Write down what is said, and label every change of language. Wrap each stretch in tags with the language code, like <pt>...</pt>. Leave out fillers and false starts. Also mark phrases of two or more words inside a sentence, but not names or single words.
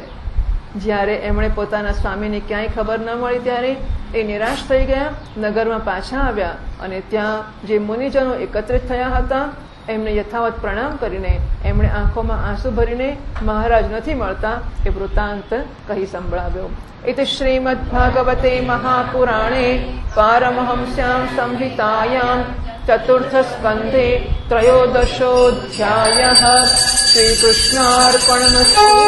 <gu>જ્યારે એમણે પોતાના સ્વામીની ક્યાંય ખબર ન મળી ત્યારે એ નિરાશ થઈ ગયા. નગરમાં પાછા આવ્યા અને ત્યાં જે મુનિજનો એકત્રિત થયા હતા એમને યથાવત પ્રણામ કરીને એમણે આંખોમાં આંસુ ભરીને મહારાજ નથી મળતા એ વૃત્તાંત કહી સંભળાવ્યો.</gu> <sa>इति श्रीमद्भागवते महापुराणे पारमहंस्यां संहितायां चतुर्थस्कन्धे त्रयोदशोऽध्यायः. श्रीकृष्णार्पणमस्तु.</sa>